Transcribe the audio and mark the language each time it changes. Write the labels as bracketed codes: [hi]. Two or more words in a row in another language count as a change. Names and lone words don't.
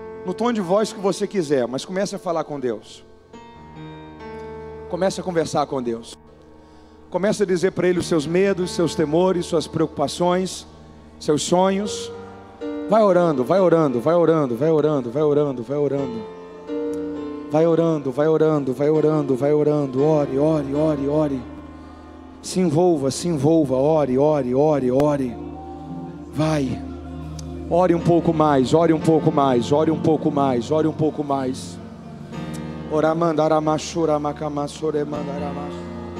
[pt] no tom de voz que você quiser, mas comece a falar com Deus. Comece a conversar com Deus. Comece a dizer para Ele os seus medos, seus temores, suas preocupações, seus sonhos. Vai orando, vai orando, vai orando, vai orando, vai orando, vai orando. Vai orando, vai orando, vai orando, vai orando. Ore, ore, ore, ore. Se envolva, ore, ore, ore, ore. Vai. Ore um pouco mais, ore um pouco mais, ore um pouco mais, ore um pouco mais. Oramandaramashura makamassore mandaramash.